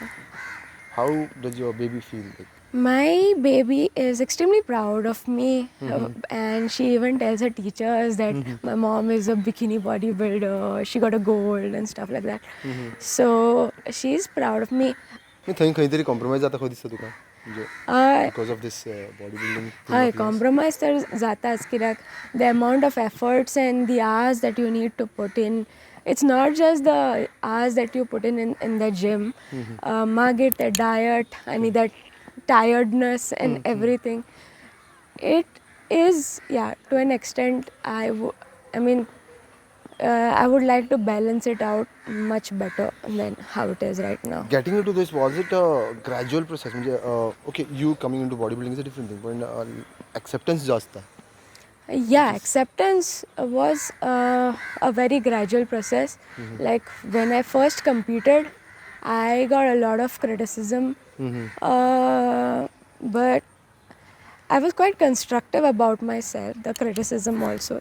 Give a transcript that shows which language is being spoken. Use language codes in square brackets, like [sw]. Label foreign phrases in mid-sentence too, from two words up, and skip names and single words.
[en] how does your baby feel? My baby is extremely proud of me, and she even tells her teachers that my mom is a bikini bodybuilder, she got a gold and stuff like that. So she's proud of me. [kok] मी थंय खंय तरी कॉम्प्रोमाइज जाता खंय दिसता तुका म्हणजे [en] because of this body building [kok] हय कॉम्प्रोमाइज तर जाताच कित्याक [en] the amount of efforts and the hours that you need to put in it's not just the hours that you put in the gym, [kok] मागीर ते [en] diet and that tiredness and everything. It is, yeah, to an extent I would like to balance it out much better than how it is right now. Getting into this, was it a gradual process? [kok] म्हणजे okay, [en] you coming into bodybuilding is a different thing, [kok] पण acceptance जो असता. [en] Yeah, acceptance was a very gradual process. Like when I first competed, I got a lot of criticism, but I was quite constructive about myself, the criticism also.